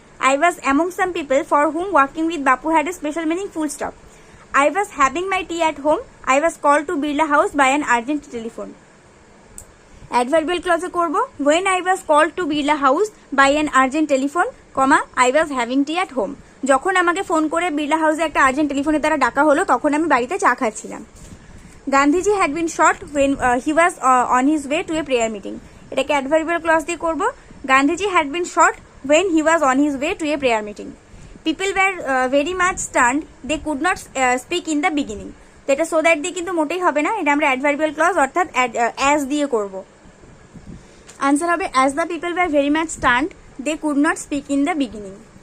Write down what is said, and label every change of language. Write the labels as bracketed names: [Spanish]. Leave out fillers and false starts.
[English] I was among some people for whom walking with Bapu had a special meaning. Full stop. I was having my tea at home. I was called to Birla House by an urgent telephone. Adverbial clause করব when I was called to Birla House by an urgent telephone, I was having tea at home. [Bangla] যখন আমাকে phone করে বিড়লা হাউসে একটা urgent টেলিফোনের দ্বারা ডাকা হলো তখন আমি বাড়িতে চা খাচ্ছিলাম। [English] Gandhiji had been shot when he was on his way to a prayer meeting. [Bangla] এটাকে অ্যাডভার্বিয়াল ক্লজ দিয়ে করব [English] Gandhiji had been shot when he was on his way to a prayer meeting. People were very much stunned, they could not speak in the beginning. [Bangla] তো এটা so that দিয়ে কিন্তু মোটেই হবে না, এটা আমরা অ্যাডভার্বিয়াল ক্লজ অর্থাৎ অ্যাজ দিয়ে করব। আনসার হবে [English] as the people were very much stunned, they could not speak in the beginning.